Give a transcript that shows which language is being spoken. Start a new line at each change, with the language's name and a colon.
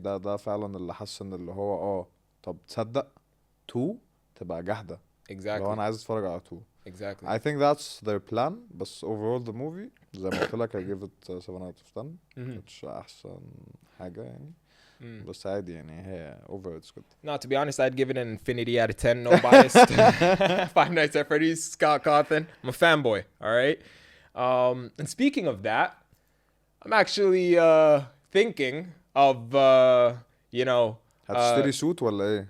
Arabic: ده فعلا اللي حسن اللي هو طب تصدق 2 تبقى جحده. لو انا
English: Exactly.
Arabic: عايز اتفرج على 2.
English: Exactly. I think that's their plan.
Arabic: بس
English: overall the movie
Arabic: زي ما قلت لك
English: I give it 7 out of 10.
Arabic: مش احسن حاجه يعني. بس عادي يعني هي
English: over it's good. No, to be honest, I'd give it an infinity out of 10, no biased. Five Nights at Freddy's, Scott Cawthon. I'm a fanboy, all right? And speaking of that, I'm actually thinking of, you know...
Arabic: هتشتري سوت ولا ايه؟